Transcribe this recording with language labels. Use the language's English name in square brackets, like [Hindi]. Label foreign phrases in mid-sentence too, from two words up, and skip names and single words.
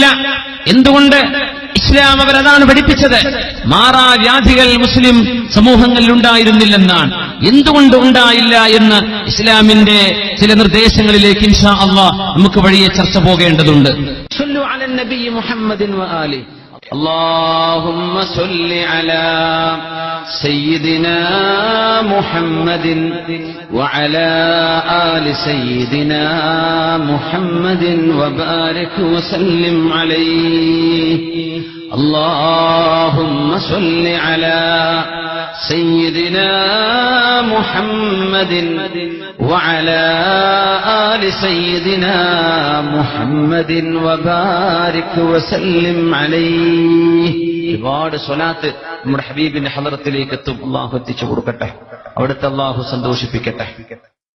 [Malayalam] എന്തുകൊണ്ട്? ഇസ്ലാം അവരതാണ് പഠിപ്പിച്ചത്. മാറാവ്യാധികൾ മുസ്ലിം സമൂഹങ്ങളിൽ ഉണ്ടായിരുന്നില്ലെന്നാണ്. എന്തുകൊണ്ട് ഉണ്ടായില്ല എന്ന് ഇസ്ലാമിന്റെ ചില നിർദ്ദേശങ്ങളിലേക്ക് [Arabic] إن شاء الله [Malayalam] നമുക്ക് വഴിയെ ചർച്ച പോകേണ്ടതുണ്ട്. [Arabic] صلوا على النبي محمد وآل. اللهم صل على سيدنا محمد وعلى آل سيدنا محمد وبارك وسلم عليه. اللهم صل على سيدنا محمد وعلى آل سيدنا محمد وبارك وسلم عليه. [Malayalam] ഒരുപാട് സ്വലാത്ത് നമ്മുടെ ഹബീബിന്റെ ഹളറത്തിലേക്ക് എത്തും. അല്ലാഹു എത്തിച്ചു കൊടുക്കട്ടെ. അവിടുത്തെ അല്ലാഹു സന്തോഷിപ്പിക്കട്ടെ.